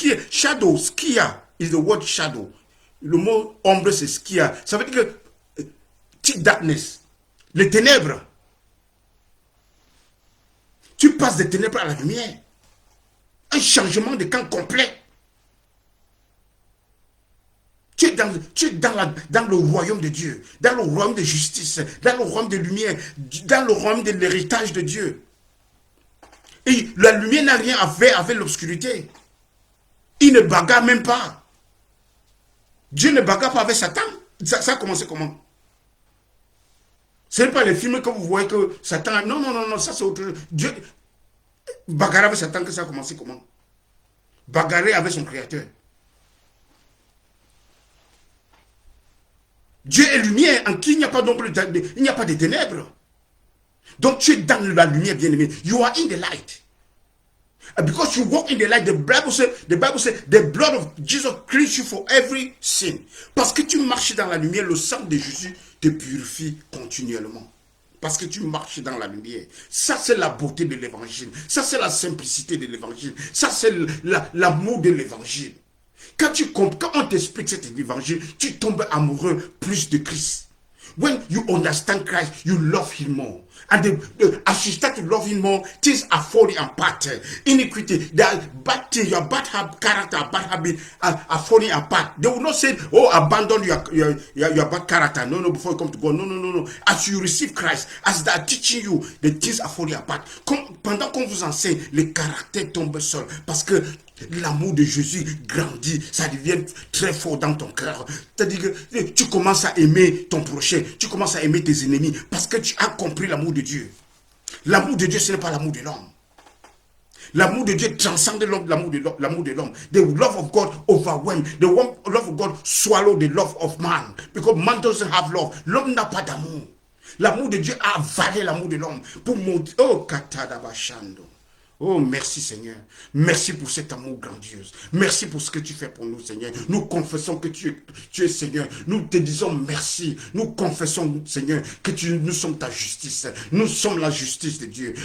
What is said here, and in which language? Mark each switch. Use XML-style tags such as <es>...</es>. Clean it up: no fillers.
<en>Shadow, skia is the word shadow.</en> <fr>Le mot ombre, c'est skia. Ça veut dire que</fr> <en>thick darkness.</en> <fr>Les ténèbres. Tu passes des ténèbres à la lumière. Un changement de camp complet. Tu es dans le royaume de Dieu, dans le royaume de justice, dans le royaume de lumière, dans le royaume de l'héritage de Dieu. Et la lumière n'a rien à faire avec l'obscurité. Il ne bagarre même pas. Dieu ne bagarre pas avec Satan. Ça a commencé comment? Ce n'est pas les films que vous voyez que Satan... Non, ça c'est autre chose. Dieu bagarre avec Satan, que ça a commencé comment? Bagarrer avec son créateur. Dieu est lumière, en qui il n'y a pas d'ombre, il n'y a pas de ténèbres. Donc tu es dans la lumière, bien-aimé.</fr> <en>You are in the light. And because you walk in the light, the Bible says, the blood of Jesus cleans you for every sin.</en> <fr>Parce que tu marches dans la lumière, le sang de Jésus te purifie continuellement. Parce que tu marches dans la lumière. Ça, c'est la beauté de l'évangile. Ça, c'est la simplicité de l'évangile. Ça, c'est l'amour de l'évangile. Quand on t'explique cet évangile, tu tombes amoureux plus de Christ.</fr> <en>When you understand Christ, you love him more. And as you start to love him more, things are falling apart. Iniquity, your bad character, bad habit are falling apart. They will not say, oh, abandon your bad character. No, before you come to God. No. As you receive Christ, as they are teaching you, the things are falling apart.</en> <fr>Pendant qu'on vous enseigne, les caractères tombent seuls. Parce que l'amour de Jésus grandit, ça devient très fort dans ton cœur. C'est-à-dire que tu commences à aimer ton prochain, tu commences à aimer tes ennemis, parce que tu as compris l'amour de Dieu. L'amour de Dieu, ce n'est pas l'amour de l'homme. L'amour de Dieu transcende l'amour de l'homme.</fr> <en>The love of God overwhelms. The love of God swallows the love of man. Because man doesn't have love.</en> <fr>L'homme n'a pas d'amour. L'amour de Dieu a avalé l'amour de l'homme. Pour montrer, oh, katadabashando. Oh, merci Seigneur. Merci pour cet amour grandiose. Merci pour ce que tu fais pour nous, Seigneur. Nous confessons que tu es Seigneur. Nous te disons merci. Nous confessons, Seigneur, que nous sommes ta justice. Nous sommes la justice de Dieu.</fr>